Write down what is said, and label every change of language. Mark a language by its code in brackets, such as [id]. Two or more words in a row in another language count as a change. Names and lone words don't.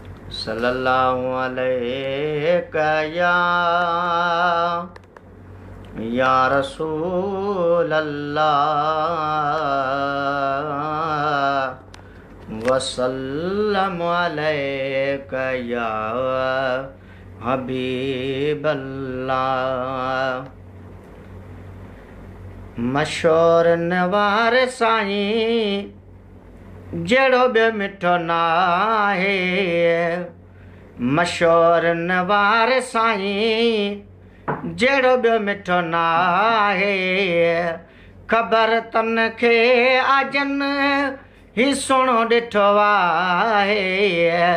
[ar] صلی اللہ علیہ یا، یا رسول اللہ، وسلم علیک یا حبیب اللہ۔ [sd] مشور نوار سائیں، جهڙو ٻيو مٺو نه آهي۔ مشور نوار سائين، جهڙو ٻيو مٺو نه آهي۔ خبر تن کي آجن، هي سهڻو ڏٺو آهي۔